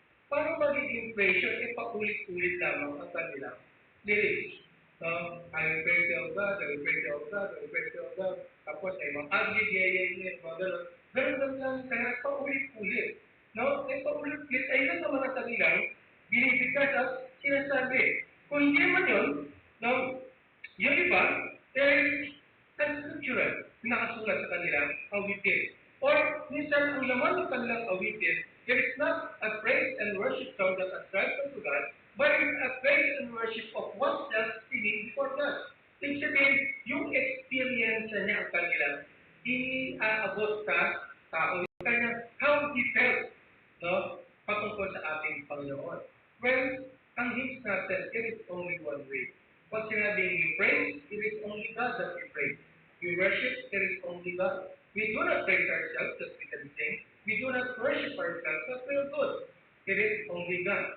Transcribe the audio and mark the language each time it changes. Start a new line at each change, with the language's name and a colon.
Filipino: Paano magiging praise yun? Paulit-ulit lamang ang kanilang lyrics.
English: So, I will praise you, God, I will praise you, God, I will praise you, God.
Filipino: Tapos ay mga agid, mga gano'n. Ganun lang, kaya paulit-ulit. No? Ay paulit-ulit, ay yun naman ang kanilang binibigkas at sinasabi. Kung hindi man yun, no, yung iba, ay scriptural, nakasulat sa kanilang awitin. Or, minsan, ang laman ng kanilang awitin,
English: it is not a praise and worship song that ascribes unto God, but it is a praise and worship of oneself singing before God.
Filipino: Ibig sabihin, yung experience niya ang kanilang iaabot sa tao. Yung kanya,
English: how he felt,
Filipino: no, patungkol sa ating Panginoon.
English: Well,
Filipino: ang hymns natin,
English: it is only one way.
Filipino: Pag sinabing
English: you praise, it is only God that we praise. We worship, it is only God. We do not praise ourselves that we can sing. We do not worship ourselves that we are good. It is only God.